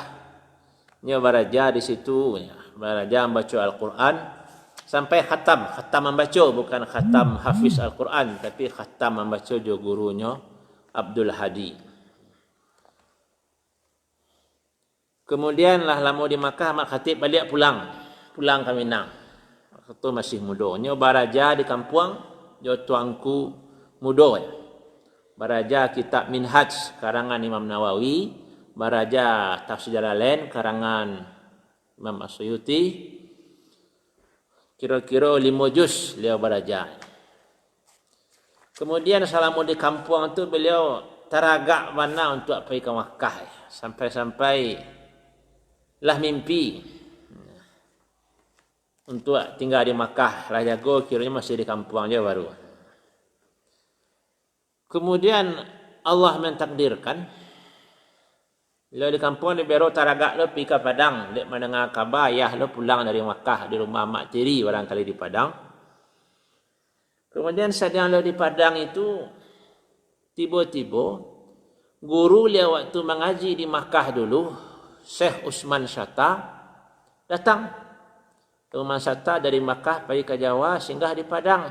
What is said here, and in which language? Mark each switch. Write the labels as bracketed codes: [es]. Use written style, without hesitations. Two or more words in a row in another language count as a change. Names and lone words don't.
[min] Nyo beraja di situ ya, beraja membaca Al-Quran sampai khatam. [id] Khatam membaca bukan khatam hafiz Al-Quran, tapi khatam membaca jo gurunya Abdul Hadi. Kemudian lah lama di Makkah, Ahmad Khatib balik pulang ke Minang. Waktu masih muda. [min] Nyo baraja di kampung, jo tuanku muda. Baraja kitab Minhaj karangan Imam Nawawi, baraja Tafsir Jalalain karangan Imam Asyuyuti. Kira-kira 5 juz beliau baraja. Kemudian selama di kampung tu beliau teragak mana untuk pergi ke Makkah. [id] Sampai-sampai lah mimpi untuk tinggal di Makkah. [min] Lah jago kiranya masih di kampung aja baru. Kemudian Allah mentakdirkan lo di kampung di bero taragak lo pergi ke Padang, dek mendengar kabar ayah lo pulang dari Makkah di rumah mak tiri barangkali di Padang. Kemudian sedang lo di Padang itu tiba-tiba guru dia waktu mengaji di Makkah dulu, Syekh Usman Shatta datang. [id] Usman Shatta dari Makkah pergi ke Jawa singgah di Padang.